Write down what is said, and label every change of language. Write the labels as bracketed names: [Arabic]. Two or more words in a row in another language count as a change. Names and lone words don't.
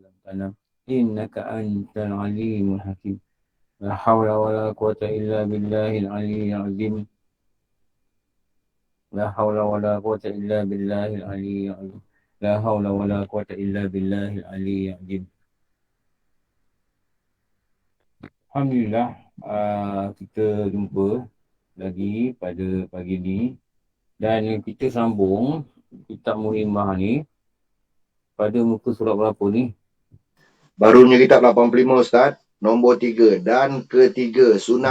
[Arabic] alam. إنك أنت العليم الحكيم. لا حول ولا قوة إلا بالله العلي العظيم. لا حول ولا قوة إلا بالله العلي العظيم. لا حول ولا قوة إلا بالله العلي العظيم. Alhamdulillah, [Malay] kita jumpa lagi pada pagi ni dan kita sambung kitab Muhimmah ni pada muka surat berapa ni? Barunya kitab 85 Ustaz, nombor 3 dan ketiga, sunat